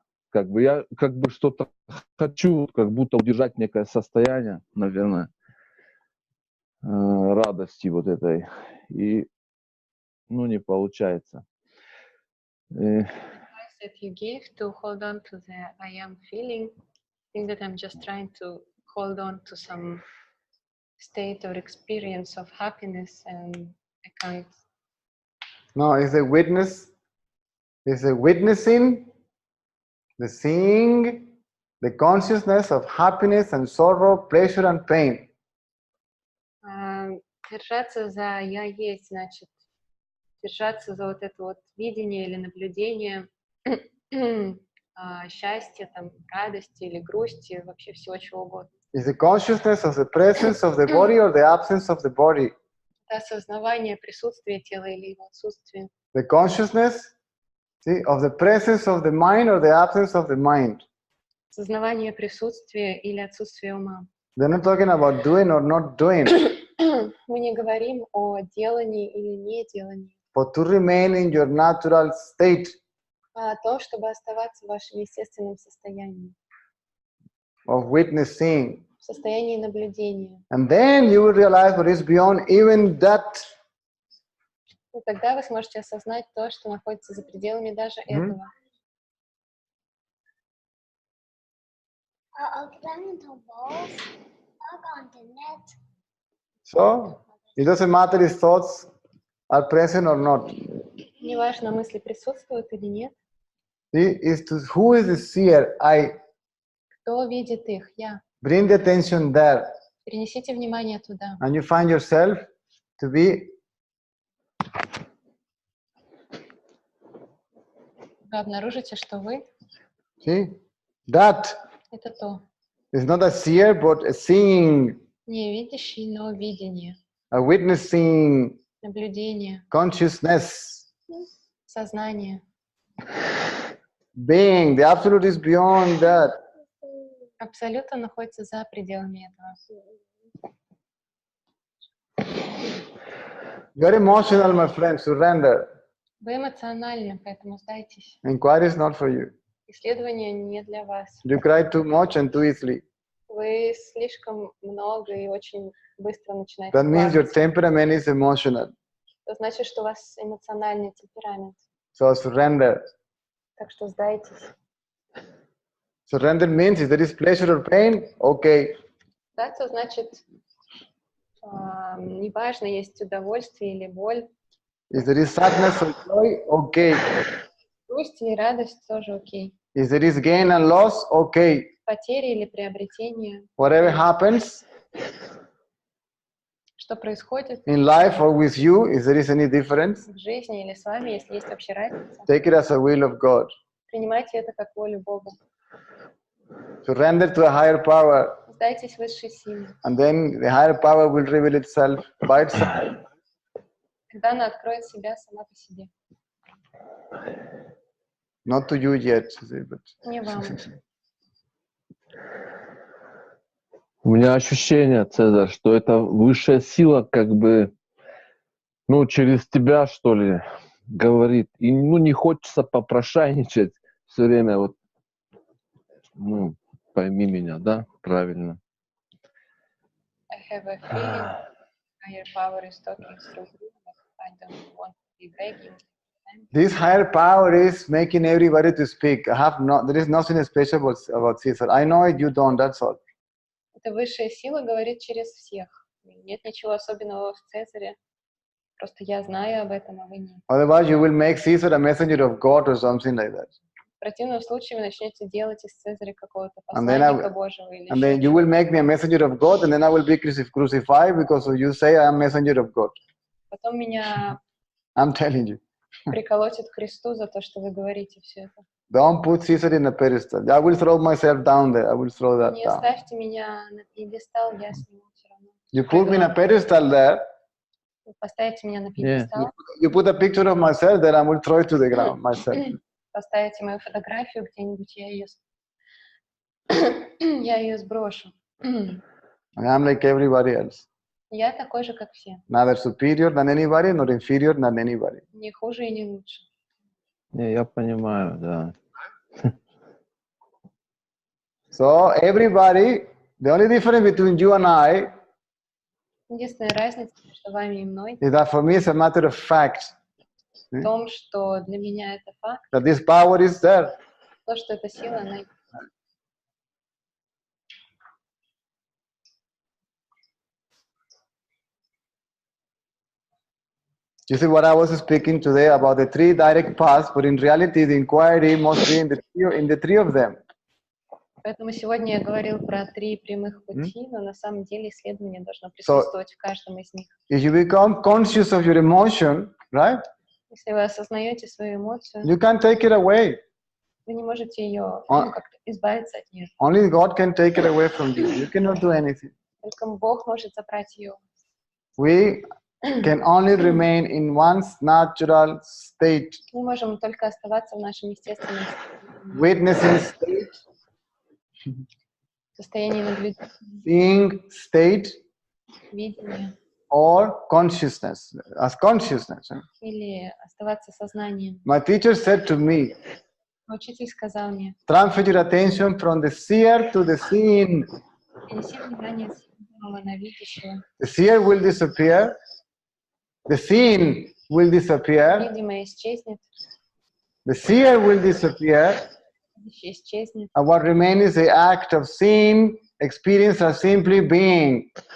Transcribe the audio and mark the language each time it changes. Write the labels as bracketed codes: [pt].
[ru] Как бы я как бы что-то хочу, как будто удержать некое состояние, наверное, радости вот этой, и, не получается. [en] That you give to hold on to the I am feeling, I think that I'm just trying to hold on to some state or experience of happiness and I can't. No, it's a witness is the witnessing, the seeing, the consciousness of happiness and sorrow, pleasure and pain. [ru] Держаться за «я есть», значит, держаться за вот это вот видение или наблюдение счастья, там, радости или грусти, вообще всего чего угодно. [en] Is the consciousness of the presence of the body or the absence of the body? [ru] Это осознавание присутствия тела или его отсутствия. [en] The consciousness, see, of the presence of the mind or the absence of the mind. [ru] Осознавание присутствия или отсутствия ума. [en] They're not talking about doing or not doing. [ru] Мы не говорим о делании или неделании, [en] But to remain in your natural state [ru] а о том, чтобы оставаться в вашем естественном состоянии, [en] of witnessing. [ru] в состоянии наблюдения. [en] And then you will realize what is beyond even that. [ru] И тогда вы сможете осознать то, что находится за пределами даже этого. Occidental balls are on the net. [en] So it doesn't matter if thoughts are present or not. [ru] Неважно, мысли присутствуют или нет. [en] See, who is the seer? I. [ru] Кто видит их? Я. [en] Bring the attention there. [ru] Перенесите внимание туда. [en] And you find yourself to be [ru] Вы обнаружите, что вы [en] see that [ru] — это то. [en] is not a seer but a seeing, [ru] Не видящий, но видение, [en] a witnessing [ru] наблюдение, [en] consciousness, [ru] сознание. [en] being. The absolute is beyond that. [ru] Абсолютно находится за пределами этого. [en] You're emotional, my friend. Surrender. [ru] Вы эмоциональны, поэтому сдайтесь. [en] Inquiry is not for you. [ru] Исследование не для вас. [en] You cry too much and too easily. [ru] Вы слишком много и очень быстро начинаете [en] That means your [ru] плакать. [en] temperament is emotional. [ru] Это значит, что у вас эмоциональный темперамент. [en] So surrender. [ru] Так что сдайтесь. [en] Surrender means if there is pleasure or pain, okay. [ru] Сдаться значит, неважно, есть удовольствие или боль. [en] If there is sadness or joy, okay. [ru] Грусть или радость тоже окей. [en] If there is gain and loss, okay. [ru] Потери или приобретение. [en] Whatever happens [ru] Что происходит [en] in life or with you, if there is any difference, [ru] в жизни или с вами, если есть вообще разница, [en] take it as a will of God. [ru] принимайте это как волю Бога. [en] Surrender to a higher power, [ru] Сдайтесь высшей силе. [en] and then the higher power will reveal itself by itself. [ru] Когда она откроет себя сама по себе. [en] Not to you yet, but [ru] Не вам. У меня ощущение, Цезарь, что это высшая сила как бы, ну, через тебя, что ли, говорит. И, ну, не хочется попрошайничать все время, вот, ну, пойми меня, да, правильно. [en] I have a feeling higher power is talking through you, but I don't want to be begging. this higher power is making everybody to speak. There is nothing special about Caesar. I know it, you don't, that's all. [ru] Эта высшая сила говорит через всех. Нет ничего особенного в Цезаре. Просто я знаю об этом, а вы нет. [en] Otherwise, you will make Caesar a messenger of God or something like that. [ru] В противном случае вы начнете делать из Цезаря какого-то [en] And then I [ru] посланника [en] will- [ru] Божьего или [en] And then you will make me a messenger of God, and then I will be crucified because you say I am messenger of God. [ru] Потом меня [en] I'm telling you. [ru] приколотят к кресту за то, что вы говорите все это. [en] Don't put Caesar in a pedestal. I will throw myself down there. I will throw that [ru] Не [en] down. [ru] ставьте меня на пьедестал, я с него все равно. [en] You put me in a pedestal there. [ru] Вы поставите меня на пьедестал, [en] You put a picture of myself there. I will throw it to the ground myself. [ru] поставите мою фотографию где-нибудь, я ее сброшу. [en] And I'm like everybody else. [ru] Я такой же, как все. [en] Neither superior than anybody, nor inferior than anybody. [ru] Не хуже и не лучше. Не, я понимаю, да. [en] So everybody, the only difference between you and I [ru] Единственная разница между вами и мной [en] is that for me it's a matter of fact [ru] в том, что для меня это факт, [en] that this power is there. [ru] то, что эта сила, она [en] You see what I was speaking today about the three direct paths, but in reality the inquiry must be in the three of them. [ru] Поэтому сегодня я говорил про 3 прямых пути, но на самом деле исследование должно присутствовать в каждом из них. [en] If you become conscious of your emotion, right? [ru] Если вы осознаете свою эмоцию, [en] You can't take it away. [ru] вы не можете ее как-то избавиться от нее. [en] Only God can take it away from you. You cannot do anything. [ru] Только Бог может забрать ее. [en] We can only remain in one's natural state, [ru] Мы можем только оставаться в нашем естественном [en] witnessing state, [ru] состоянии наблюдения, [en] seeing state, [ru] видения [en] or consciousness, as consciousness. [ru] или оставаться сознанием. [en] My teacher said to me, [ru] Учитель сказал мне: [en] transfer your attention from the seer to the seen. [ru] перенеси внимание с видимого на видящего. [en] The seer will disappear, the seen will disappear, [ru] Видимое исчезнет, [en] the seer will disappear, [ru] видящее исчезнет. [en] and what remains is the act of seeing, experience, or simply being.